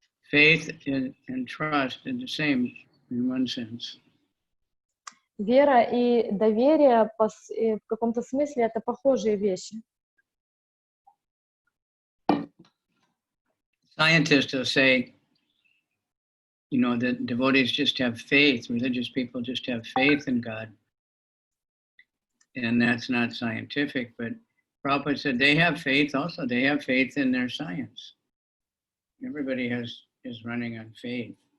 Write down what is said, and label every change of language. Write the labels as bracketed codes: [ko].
[en] Faith and trust are the same in one sense. [ru] Вера и доверие в каком-то смысле это похожие вещи. [en] Scientists will say, you know, that devotees just have faith, religious people just have faith in God. And that's not scientific, but Prabhupada said they have faith also. They have faith in their science. Everybody is running on faith.